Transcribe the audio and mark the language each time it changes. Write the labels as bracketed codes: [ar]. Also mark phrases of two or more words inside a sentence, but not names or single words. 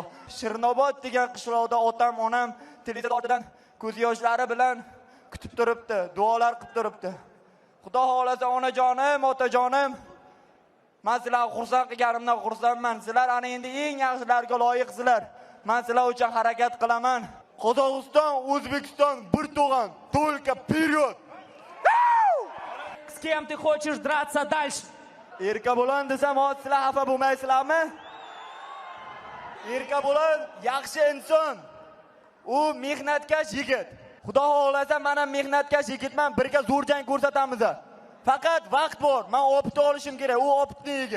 [uz] Shirnobod degan qishloqda otam, onam televizor ortidan ko'z yoshlari bilan kutib turibdi, duolar qilib turibdi. Xudo xolisa onajonim, otajonim, men sizlarni xursand qilganimdan xursandman. Sizlar ana endi eng yaxshilarga loyiqsizlar. Men sizlar uchun harakat qilaman. Qozog'iston, O'zbekiston bir tug'on. [ru] Только вперед! С кем ты хочешь драться дальше? [uz] Erkabo'lan desam, hozir sizlar xafa bo'lmaysizlarmi? Erkabo'lan yaxshi inson. U mehnatkash yigit. Xudo xolasa men ham mehnatkash yigitman, birga zo'r jang ko'rsatamiz. Faqat vaqt bor. Men opit olishim kerak. U opitli yigit.